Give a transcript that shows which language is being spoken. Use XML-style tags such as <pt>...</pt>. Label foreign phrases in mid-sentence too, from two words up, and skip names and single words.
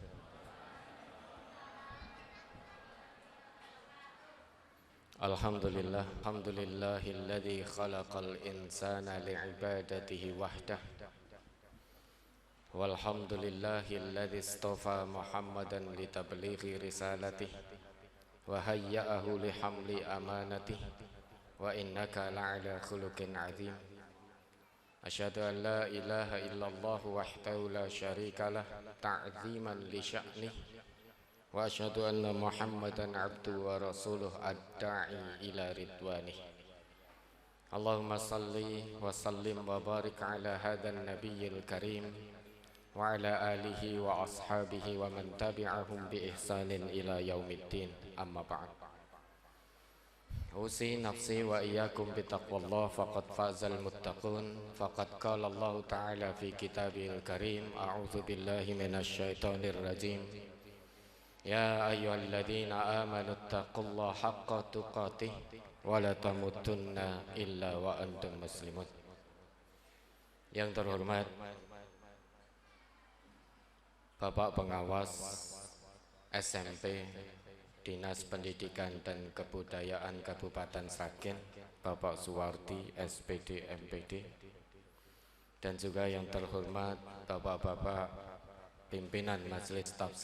<ar>الحمد لله الذي خلق الإنسان لعبادته وحده. والحمد لله الذي اصطفى محمدا لتبليغ رسالته وهيأه لحمل أمانته. وإنك لعلى خلق عظيم أشهد أن لا إله إلا الله وحده لا شريك له تعظيما لشأنه. وأشهد أن محمدا عبده ورسوله الداعي إلى رضوانه. اللهم صل وسلم وبارك على هذا النبي الكريم وعلى آله وأصحابه ومن تبعهم بإحسان إلى يوم الدين. أما بعد. أوصي نفسي وإياكم بتقوى الله فقد فاز المتقون. فقد قال الله تعالى في الكتاب الكريم أعوذ بالله من الشيطان الرجيم. يا أيها الذين آمنوا اتقوا الله حق تقاته ولا تموتن إلا وأنتم مسلمون.</ar> <id>Yang terhormat Bapak Pengawas SMP Dinas Pendidikan dan Kebudayaan Kabupaten Sragen, Bapak Suwardi SPD MPD, dan juga yang terhormat Bapak-bapak pimpinan Majelis Tafsir</id>